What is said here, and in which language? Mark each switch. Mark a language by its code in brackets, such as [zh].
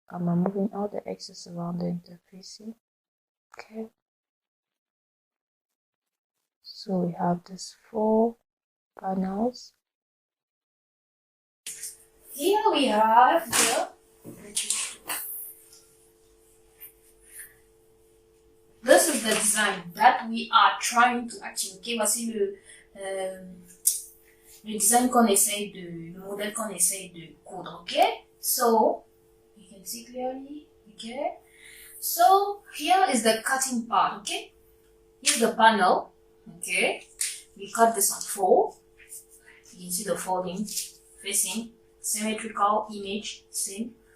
[en] I'm removing all the excess around the interfacing. Okay, so we have these 4 panels. Here we have this is the design that we are trying to achieve. [fr] Okay, voici le design qu'on essaye le modèle qu'on essaye de coudre. [en] Okay, so you can see clearly. Okay, so here is the cutting part. Okay, here's the panel. Okay, we cut this on 4. You can see the folding, facing, symmetrical image, same.